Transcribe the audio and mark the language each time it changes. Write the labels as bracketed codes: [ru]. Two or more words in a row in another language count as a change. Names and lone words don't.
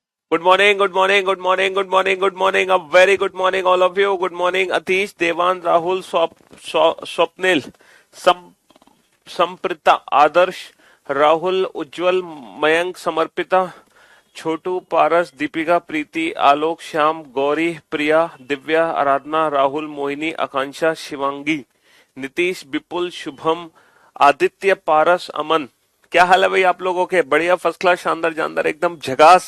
[en] Good morning, good morning, good morning, good morning, good morning. A very good morning, all of you. Good morning, Atish, Devan, Rahul, Swapnil, Sam, Samprita, Adarsh, Rahul, Ujjwal, Mayank, Samarpita, [hi] छोटू पारस दीपिका प्रीति आलोक श्याम गौरी प्रिया दिव्या आराधना राहुल मोहिनी आकांक्षा शिवांगी नीतीश विपुल शुभम आदित्य पारस अमन। क्या हाल है भाई आप लोगों के? बढ़िया, [en] first class, [hi] शानदार जानदार, एकदम झकास।